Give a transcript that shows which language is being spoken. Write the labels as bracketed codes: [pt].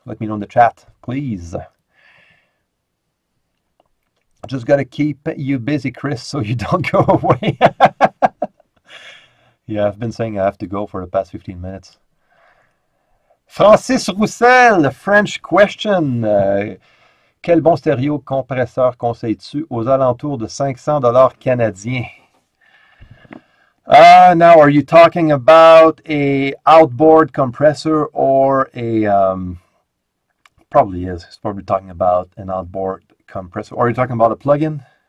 [en] Let me know in the chat, please. Just got to keep you busy, Chris, so you don't go away. Yeah, I've been saying I have to go for the past 15 minutes. Francis Roussel, French question. [fr] Quel bon stéréo compresseur conseilles-tu aux alentours de 500 $ canadiens? [en] Now, are you talking about a outboard compressor or a, probably is, it's probably talking about an outboard compressor, or are you talking about a plugin?